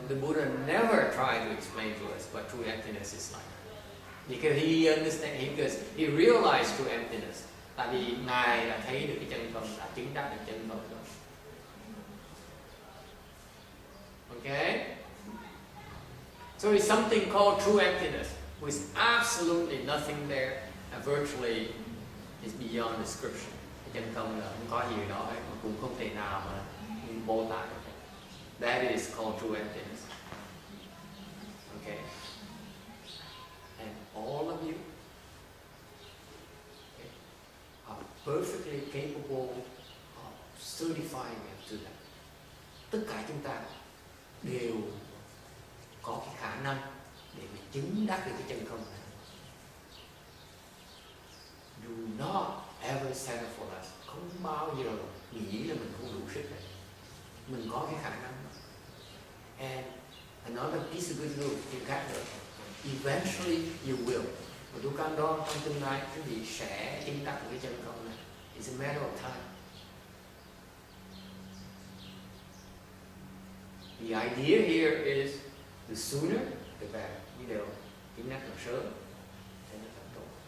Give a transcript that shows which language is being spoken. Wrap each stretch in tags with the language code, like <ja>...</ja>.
<en>The Buddha never tried to explain to us what true emptiness is like, because he understands, because he realized true emptiness.</en> <vi>Tại vì ngài đã thấy được cái chân không, đã chứng đắc được chân không rồi.</vi> <en>Okay. So it's something called true emptiness, with absolutely nothing there, and virtually is beyond description.</en> <vi>Cái chân không là không có gì đó, mà cũng không thể nào mà mô tả được.</vi> <en>That is called true emptiness. Okay. And all of you, okay, are perfectly capable of certifying to that.</en> <vi>Tất cả chúng ta đều có cái khả năng để mà chứng đắc được cái chân không này.</vi> <en>Do not ever settle for less.</en> <vi>Không bao giờ mình nghĩ là mình không đủ sức này. Mình có cái khả năng đó.</vi> <en>And another piece of good news you got được. Eventually you will.</en> <vi>Và tôi cam đoan trong tương lai quý vị sẽ chứng đắc cái chân không này.</vi> <en>It's a matter of time. The idea here is the sooner the better.</en> <vi>Như đều chứng đắc càng sớm thì nó càng tốt.</vi>